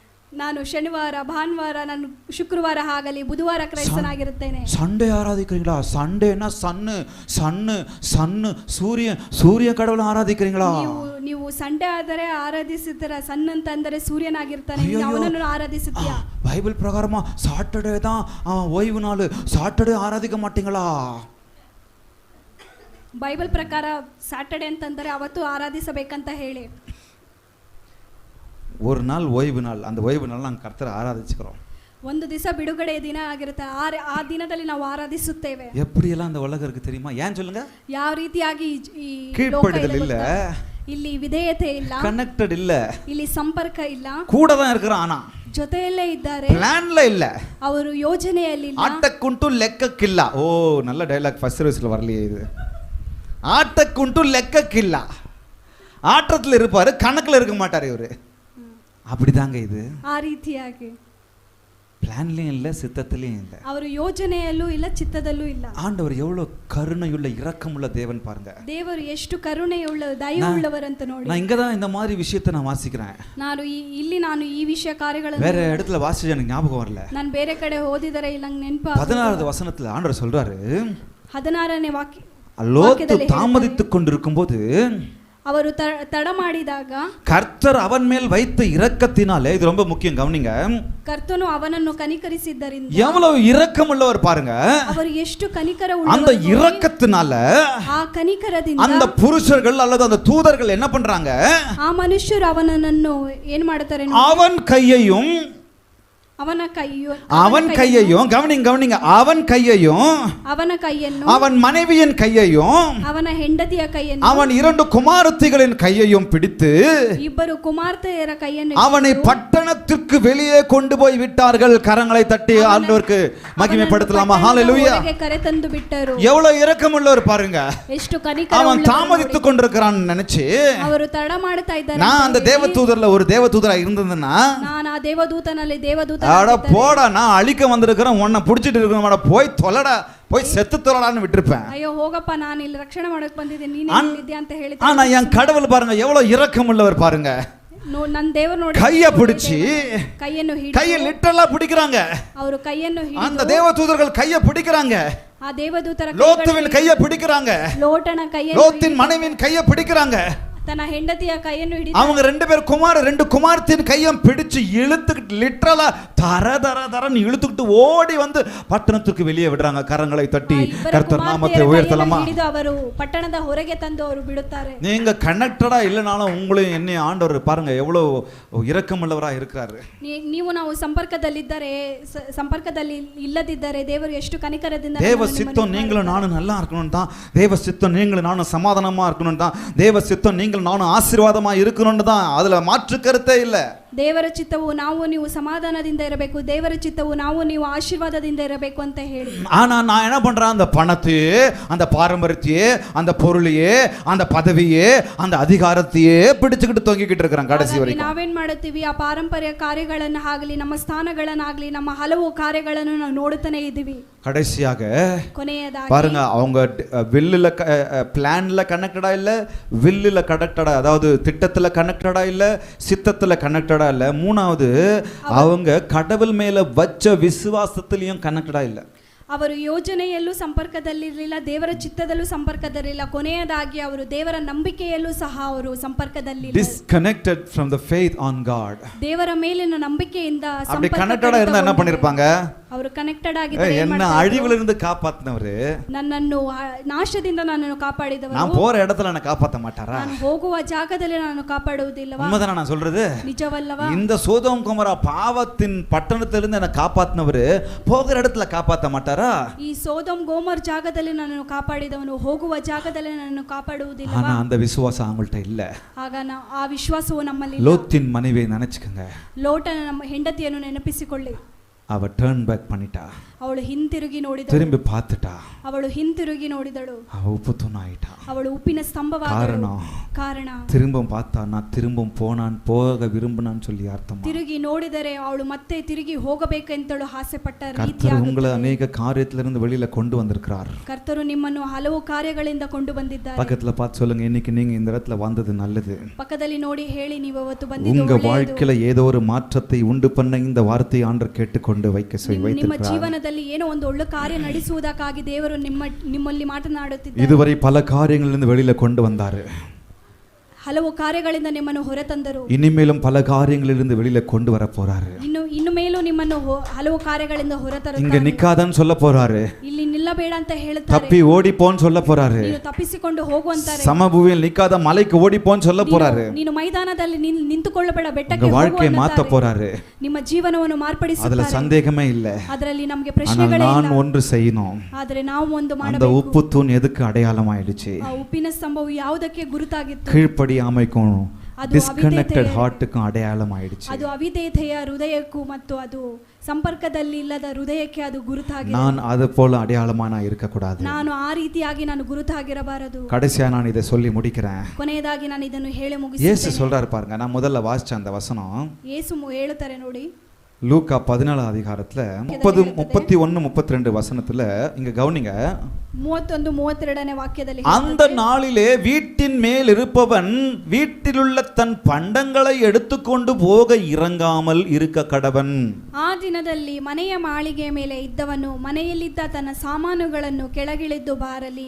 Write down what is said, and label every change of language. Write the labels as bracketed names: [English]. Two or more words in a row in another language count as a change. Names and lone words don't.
[Kannada] ನಾನು ಶನಿವಾರ ಭಾನುವಾರ ನಾನು ಶುಕ್ರವಾರ ಆಗಲಿ ಬುಧವಾರ ಕ್ರೈಸ್ತನಾಗಿರುತ್ತೇನೆ. [Tamil] சண்டே ஆராதிக்கிறீங்களா? சண்டேனா சன்னு சன்னு சன்னு சூரிய கடவுளை ஆராதிக்கிறீங்களா? [Kannada] ನೀವು ಸಂಡೇ ಆದರೆ ಆರಾಧಿಸುತ್ತೀರಾ. ಸನ್ ಅಂತ ಅಂದರೆ ಸೂರ್ಯನಾಗಿರ್ತಾನೆ, ಅವನನ್ನು ಆರಾಧಿಸುತ್ತೀಯಾ? [Tamil] பைபிள் பிரகாரமா சாட்டர்டே தான் ஓய்வு நாள், சாட்டர்டே ஆராதிக்க மாட்டீங்களா? [Kannada] ಬೈಬಲ್ ಪ್ರಕಾರ ಸಾಟರ್ಡೆ ಅಂತಂದರೆ ಅವತ್ತು ಆರಾಧಿಸಬೇಕಂತ ಹೇಳಿ. [Tamil] ஒரு நாள் ஓய்வு நாள், அந்த ஓய்வு நாள் நாங்கள் கர்த்தரை ஆராதிச்சுக்கிறோம். [Kannada] ಒಂದು ದಿವಸ ಬಿಡುಗಡೆ ದಿನ ಆಗಿರುತ್ತೆ, ಆ ದಿನದಲ್ಲಿ ನಾವು ಆರಾಧಿಸುತ್ತೇವೆ. [Tamil] எப்படியெல்லாம் அந்த உலகம் இருக்கு தெரியுமா? ஏன் சொல்லுங்க? [Kannada] ಯಾವ ರೀತಿಯಾಗಿ ಈ [Tamil] கீழ்ப்படிதல் இல்ல, [Kannada] ಇಲ್ಲಿ ವಿಧೇಯತೆ ಇಲ್ಲ, [Tamil] கனெக்டட் இல்ல, [Kannada] ಇಲ್ಲಿ ಸಂಪರ್ಕ ಇಲ್ಲ, [Tamil] கூட தான் இருக்கிறான் ஆனா [Kannada] ಜೊತೆಯಲ್ಲೇ ಇದ್ದಾರೆ, ಪ್ಲಾನ್ல ಇಲ್ಲ, ಅವರು ಯೋಜನೆಯಲ್ಲಿ ಇಲ್ಲ. ಆಟಕ್ಕುಂಟು ಲೆಕ್ಕಕ್ಕಿಲ್ಲ. [Tamil] ஓ நல்ல டயலாக் [English] first service [Tamil] வரலையே இது. [Kannada] ಆಟಕ್ಕುಂಟು ಲೆಕ್ಕಕ್ಕಿಲ್ಲ, [Tamil] ஆட்டத்தில் இருப்பாரு, கணக்கில் இருக்க மாட்டார் இவரு. அப்படிதாங்க இது. [Kannada] ಆ ರೀತಿಯಾಗಿ [Tamil] பிளான்லயும் இல்ல, சித்தத்திலயும் இல்ல, [Kannada] ಅವರು ಯೋಜನೆಯಲ್ಲೂ ಇಲ್ಲ, ಚಿತ್ತದಲ್ಲೂ ಇಲ್ಲ. [Tamil] ஆண்டவர் எவ்வளவு கருணையுள்ள இரக்கமுள்ள தேவன் பாருங்க. [Kannada] ದೇವರು ಎಷ್ಟು ಕರುಣೆಯುಳ್ಳ ದಯೆಯುಳ್ಳವರಂತ ನೋಡಿ. [Tamil] நான் இங்க தான் இந்த மாதிரி விஷயத்தை நான் வாசிக்கிறேன். [Kannada] ನಾನು ನಾನು ಈ ವಿಷಯ ಕಾರ್ಯಗಳನ್ನು [Tamil] வேற இடத்துல வாசிச்சு எனக்கு ஞாபகம் வரல. [Kannada] ನಾನು ಬೇರೆ ಕಡೆ ಓದಿದರೆ ನಂಗೆ ನೆನಪು. [Tamil] 16வது வசனத்துல ஆண்டவர் சொல்றாரு, [Kannada] 16ನೇ ವಾಕ್ಯ, [Tamil] லோத்து தாமதித்துக் கொண்டிருக்கும் போது [Kannada] ಅವರು ತಡ ಮಾಡಿದಾಗ [Tamil] கர்த்தர் அவன் மேல் வைத்த இரக்கத்தினாலே, இது ரொம்ப முக்கியம் கவனிங்க, [Kannada] ಕರ್ತನು ಅವನನ್ನು ಕನಿಕರಿಸಿದ್ದರಿಂದ, [Tamil] எவ்வளவு இரக்கம் உள்ளவர் பாருங்க. [Kannada] ಅವರು ಎಷ್ಟು ಕನಿಕರ [Tamil] அந்த இரக்கத்தினால [Kannada] ಆ ಕನಿಕರದಿಂದ [Tamil] அந்த புருஷர்கள் அல்லது அந்த தூதர்கள் என்ன பண்றாங்க? [Kannada] ಆ ಮನುಷ್ಯರು ಅವನನ್ನು ಏನು ಮಾಡುತ್ತಾರೆ? [Tamil] அவன் கையையும் கவனிங்க, அவன் கையையும் அவன் மனைவியின் கையையும் [Kannada] ಅವನ ಹೆಂಡತಿಯ ಕೈಯನ್ನು [Tamil] அவன் 2 குமாரத்திகளின் கையையும் பிடித்து [Kannada] ಇಬ್ಬರು ಕುಮಾರ್ತೆಯರ ಕೈಯನ್ನು [Tamil] அவனை பட்டணத்திற்கு வெளியே கொண்டு போய் விட்டார்கள். கரங்களை தட்டி ஆண்டவருக்கு மகிமைப்படுத்தலாமா? ஹalleluya. [Kannada] கரைತಂದು ಬಿಟ್ಟರು. [Tamil] எவ்வளவு இரக்கமுள்ளவர் பாருங்க. [Kannada] ಎಷ್ಟು ಕನಿಕರ. [Tamil] அவன் தாமதித்துக் கொண்டிருக்கிறான் நினைச்சு [Kannada] ಅವರು ತಡ ಮಾಡ್ತಾ ಇದ್ದಾರೆ. [Tamil] நான் அந்த தேவதூதர்ல ஒரு தேவதூதரா இருந்ததுன்னா, [Kannada] நான் ಆ ದೇವದೂತನಲ್ಲಿ ದೇವದೂತ, [Tamil] அட போடா, நான் அழிக்க வந்திருக்கிறேன், உன்னை பிடிச்சிட்டு இருக்கிறேன், போய் தொலைடா, போய் செத்து தொலைடான்னு விட்டுருப்பேன். [Kannada] ಅಯ್ಯೋ ಹೋಗಪ್ಪ, ನಾನು ಇಲ್ಲಿ ರಕ್ಷಣೆ ಮಾಡಕ್ಕೆ ಬಂದಿದ್ದೀನಿ, ನೀನೇ ಇಲ್ಲಿದ್ಯಾ ಅಂತ ಹೇಳಿದ್ರು. [Tamil] ஆனா என் கடவுள் பாருங்க எவ்வளவு இரக்கமுள்ளவர் பாருங்க. [Kannada] ನನ್ನ ದೇವರು ನೋಡಿ [Tamil] கைய பிடிச்சி, [Kannada] கைಯನ್ನು ಹಿಡಿದು, [Tamil] கையை லிட்டரலா பிடிக்கிறாங்க. [Kannada] ಅವರು ಕೈಯನ್ನು ಹಿಡಿದು, [Tamil] அந்த தேவதூதர்கள் கையை பிடிக்கிறாங்க. [Kannada] ಆ ದೇವದೂತರ [Tamil] லோத்துவின் கையை பிடிக்கிறாங்க. [Kannada] ಲೋಟನ ಕೈಯನ್ನು, [Tamil] லோத்தின் மனைவியின் கையை பிடிக்கிறாங்க. [Kannada] ತನ್ನ ಹೆಂಡತಿಯ ಕೈಯನ್ನು ಹಿಡಿದು, [Tamil] அவங்க 2 பேர் ரெண்டு குமாரத்தின் கையும் பிடிச்சு இழுத்துக்கிட்டு லிட்டரலா தரன்னு இழுத்துக்கிட்டு ஓடி வந்து பட்டணத்துக்கு வெளியே விடுறாங்க. கரங்களை தட்டி கர்த்தர் நாமத்தை உயர்த்தலாமா? [Kannada] ಅವರು ಪಟ್ಟಣದ ಹೊರಗೆ ತಂದು ಅವರು ಬಿಡುತ್ತಾರೆ. [Tamil] நீங்க கனெக்டடா இல்லனாலும் உங்களையும் என்னை ஆண்டவர் பாருங்க எவ்வளவு இரக்கமுள்ளவரா இருக்கிறாரு. [Kannada] ನೀವು ನಾವು ಸಂಪರ್ಕದಲ್ಲಿ ಇಲ್ಲದಿದ್ದರೆ ದೇವರು ಎಷ್ಟು ಕನಿಕರದಿಂದ, [Tamil] தேவ சித்தம் நீங்களும் நானும் நல்லா இருக்கணும் தான், தேவ சித்தம் நீங்களும் நானும் சமாதானமா இருக்கணும் தான், தேவ சித்தம் நீங்களும் நானும் ஆசீர்வாதமா இருக்கணும்னு தான், அதுல மாற்று கருத்தே இல்ல. [Kannada] ದೇವರ ಚಿತ್ತವು ನಾವು ನೀವು ಸಮಾಧಾನದಿಂದ ಇರಬೇಕು, ದೇವರ ಚಿತ್ತವು ನಾವು ನೀವು ಆಶೀರ್ವಾದದಿಂದ ಇರಬೇಕು ಅಂತ ಹೇಳಿ. [Tamil] ஆனா நான் என்ன பண்றேன்? அந்த பணத்தையே, அந்த பாரம்பரியத்தையே, அந்த பொருளையே, அந்த பதவியே, அந்த அதிகாரத்தையே பிடிச்சுக்கிட்டு தொங்கிக்கிட்டு இருக்கிறேன் கடைசி வரைக்கும். [Kannada] ನಾವೇನ್ ಮಾಡುತ್ತೀವಿ? ಆ ಪಾರಂಪರ್ಯ ಕಾರ್ಯಗಳನ್ನ ಆಗಲಿ, ನಮ್ಮ ಸ್ಥಾನಗಳನ್ನಾಗಲಿ, ನಮ್ಮ ಹಲವು ಕಾರ್ಯಗಳನ್ನು ನಾವು ನೋಡುತ್ತಾನೆ ಇದ್ದೀವಿ. [Tamil] கடைசியாக [Kannada] ಕೊನೆಯದಾಗಿ [Tamil] பாருங்க, அவங்க வில்லுல பிளான்ல கனெக்டடா இல்ல, வில்லுல கனெக்டடா, அதாவது திட்டத்துல கனெக்டடா இல்ல, சித்தத்துல கனெக்டடா இல்ல, மூணாவது அவங்க கடவுள் மேல வச்ச விசுவாசத்திலையும் கனெக்டடா இல்ல. [Kannada] ಅವರು ಯೋಜನೆಯಲ್ಲೂ ಸಂಪರ್ಕದಲ್ಲಿರಲಿಲ್ಲ, ದೇವರ ಚಿತ್ತದಲ್ಲೂ ಸಂಪರ್ಕದಲ್ಲಿಲ್ಲ, ಕೊನೆಯದಾಗಿ ಅವರು ದೇವರ ನಂಬಿಕೆಯಲ್ಲೂ ಸಹ ಅವರು ಸಂಪರ್ಕದಲ್ಲಿಲ್ಲ. [English] Disconnected from the faith on God. [Kannada] ದೇವರ ಮೇಲಿನ ನಂಬಿಕೆಯಿಂದ [Tamil] அப்படி கனெக்டடா இருந்தா என்ன பண்ணிருப்பாங்க? [Kannada] ಅವರು ಕನೆಕ್ಟೆಡ್ ಆಗಿದ್ದಾರೆ. [Tamil] என்ன அழிவுல இருந்து காப்பாத்தினவரு, [Kannada] ನನ್ನನ್ನು ನಾಶದಿಂದ ನನ್ನನ್ನು ಕಾಪಾಡಿದವರು, [Tamil] நான் போற இடத்துல என்ன காப்பாத்த மாட்டாரா? [Kannada] ನಾನು ಹೋಗುವ ಜಾಗದಲ್ಲಿ ನಾನು ಕಾಪಾಡುವುದಿಲ್ಲವಾ? [Tamil] உண்மைதானே நான் சொல்றது? [Kannada] ನಿಜವಲ್ಲವಾ? [Tamil] இந்த சோதோம் குமரா பாவத்தின் பட்டணத்திலிருந்து என்ன காப்பாத்தினவரு போகிற இடத்துல காப்பாத்த மாட்டாரா? [Kannada] ಈ ಸೋದೋಮ್ ಗೋಮರ್ ಜಾಗದಲ್ಲಿ ನನ್ನನ್ನು ಕಾಪಾಡಿದವನು ಹೋಗುವ ಜಾಗದಲ್ಲಿ ನನ್ನನ್ನು ಕಾಪಾಡುವುದಿಲ್ಲ. [Tamil] ஆனா அந்த விசுவாசம் அவங்கள்ட்ட இல்ல. [Kannada] ಆಗ ಆ ವಿಶ್ವಾಸವು ನಮ್ಮಲ್ಲಿ ಇಲ್ಲ. [Tamil] லோத்தின் மனைவியை நினைச்சுக்கங்க. [Kannada] ಲೋಟನ ನಮ್ಮ ಹೆಂಡತಿಯನ್ನು ನೆನಪಿಸಿಕೊಳ್ಳಿ. [Tamil] அவ [English] turn back [Tamil] பண்ணிட்டா. [Kannada] ಅವಳು ಹಿಂತಿರುಗಿ ನೋಡಿದಳು. [Tamil] திரும்பி பார்த்துட்டா. [Kannada] ಅವಳು ಹಿಂತಿರುಗಿ ನೋಡಿದಳು. [Tamil] அவ உப்பு தூண் ஆயிட்டா. [Kannada] ಅವಳು ಉಪ್ಪಿನ ಸ್ತಂಭವಾದಳು. ಕಾರಣ [Tamil] திரும்பவும் பார்த்தா, நான் திரும்பவும் போக விரும்பினான்னு சொல்லி அர்த்தமா. [Kannada] ತಿರುಗಿ ನೋಡಿದರೆ ಅವಳು ಮತ್ತೆ ತಿರುಗಿ ಹೋಗಬೇಕೆಂತಳು ಆಸೆ ಪಟ್ಟ [Tamil] கர்த்தர் உங்களை அநேக காரியத்திலிருந்து வெளியில கொண்டு வந்திருக்கிறார். [Kannada] ಕರ್ತರು ನಿಮ್ಮನ್ನು ಹಲವು ಕಾರ್ಯಗಳಿಂದ ಕೊಂಡು ಬಂದಿದ್ದಾರೆ. [Tamil] பக்கத்துல பார்த்து சொல்லுங்க, இன்னைக்கு நீங்க இந்த இடத்துல வந்தது நல்லது. [Kannada] ಪಕ್ಕದಲ್ಲಿ ನೋಡಿ ಹೇಳಿ, ನೀವು ಅವತ್ತು ಬಂದಿದ್ದು [Tamil] உங்க [Kannada] ಒಳ್ಳೆಯದು. [Tamil] வாழ்க்கையில ஏதோ ஒரு மாற்றத்தை உண்டு பண்ண இந்த வார்த்தையை ஆண்டவர் கேட்டுக்கொண்டு [Kannada] ನಿಮ್ಮ [Tamil] வைத்திருக்கிறார். [Kannada] ಜೀವನದಲ್ಲಿ ಏನೋ ಒಂದು ಒಳ್ಳೆ ಕಾರ್ಯ ನಡೆಸುವುದಕ್ಕಾಗಿ ದೇವರು ನಿಮ್ಮಲ್ಲಿ ಮಾತನಾಡುತ್ತಿದ್ದಾರೆ. [Tamil] இதுவரை பல காரியங்களிலிருந்து வெளியில கொண்டு வந்தாரு. [Kannada] ಹಲವು ಕಾರ್ಯಗಳಿಂದ ನಿಮ್ಮನ್ನು ಹೊರತಂದರು. [Tamil] இனிமேலும் பல காரியங்களிலிருந்து வெளியில கொண்டு வர போறாரு. [Kannada] ಇನ್ನು ಮೇಲೂ ನಿಮ್ಮನ್ನು ಹಲವು ಕಾರ್ಯಗಳಿಂದ ಹೊರತರುತ್ತಾರೆ. [Tamil] இங்க நிக்காதன்னு சொல்ல போறாரு. [Kannada] ಇಲ್ಲಿ ನಿಲ್ಲಬೇಡ ಅಂತ ಹೇಳುತ್ತಾರೆ. [Tamil] தப்பி ஓடி போன்னு சொல்ல போறாரு. [Kannada] ನೀನು ತಪ್ಪಿಸಿಕೊಂಡು ಹೋಗು ಅಂತಾರೆ. [Tamil] சமபூமியில் நிக்காத மலைக்கு ஓடி போன்னு சொல்ல போறாரு. [Kannada] ನೀನು ಮೈದಾನದಲ್ಲಿ ನಿಂತುಕೊಳ್ಳಬೇಡ, ಬೆಟ್ಟಕ್ಕೆ [Tamil] உங்க [Kannada] ಹೋಗು [Tamil] வாழ்க்கையை மாத்த போறாரு. [Kannada] ನಿಮ್ಮ ಜೀವನವನ್ನು ಮಾರ್ಪಡಿಸುತ್ತಾರೆ. [Tamil] அதுல சந்தேகமே இல்ல. [Kannada] ಅದರಲ್ಲಿ ನಮಗೆ [Tamil] ஆனால் [Kannada] ಪ್ರಶ್ನೆಗಳೇ [Tamil] நான் [Kannada] ಇಲ್ಲ. [Tamil] ஒன்று செய்யணும். [Kannada] ಆದರೆ ನಾವು ಒಂದು [Tamil] அந்த [Kannada] ಮಾಡಬೇಕು. [Tamil] உப்பு தூண் எதுக்கு அடையாளமாயிடுச்சு? [Kannada] ಆ ಉಪ್ಪಿನ ಸ್ತಂಭವು ಯಾವುದಕ್ಕೆ ಗುರುತಾಗಿತ್ತು? [Tamil] கீழ்ப்படியாமைக்கும் [Kannada] ಅದು [English] disconnected heart [Tamil] அடையாளம் ஆயிடுச்சு. [Kannada] ಅದು ಅವಿಧೇಯತೆಯ ಹೃದಯಕ್ಕೂ ಮತ್ತು ಅದು ಸಂಪರ್ಕದಲ್ಲಿ ಇಲ್ಲದ ಹೃದಯಕ್ಕೆ ಅದು ಗುರುತಾಗಿದೆ. [Tamil] நான் அது போல அடையாளமா நான் இருக்க கூடாது. [Kannada] ನಾನು ಆ ರೀತಿಯಾಗಿ ನಾನು ಗುರುತಾಗಿರಬಾರದು. [Tamil] கடைசியா நான் இதை சொல்லி முடிக்கிறேன். [Kannada] ಕೊನೆಯದಾಗಿ ನಾನು ಇದನ್ನು ಹೇಳಿ [Tamil] இயேசு [Kannada] ಮುಗಿಸುತ್ತೇನೆ. [Tamil] சொல்றாரு பாருங்க, நான் முதல்ல வாசிச்ச அந்த வசனம் [Kannada] ಯೇಸು ಹೇಳುತ್ತಾರೆ ನೋಡಿ, [Tamil] லூக்கா 14 அதிகாரத்துல 30, 31, 32 வசனத்துல இங்க கவனிங்க. 31, [Kannada] 32ನೇ ವಾಕ್ಯದಲ್ಲಿ [Tamil] அந்த நாளிலே வீட்டின் மேல் இருப்பவன் வீட்டிலுள்ள தன் பண்டங்களை எடுத்துக்கொண்டு போக இறங்காமல் இருக்க கடவன். [Kannada] ಆ ದಿನದಲ್ಲಿ ಮನೆಯ ಮಾಳಿಗೆಯ ಮೇಲೆ ಇದ್ದವನು ಮನೆಯಲ್ಲಿದ್ದ ತನ್ನ ಸಾಮಾನುಗಳನ್ನು ಕೆಳಗಿಳಿದು ಬಾರಲಿ.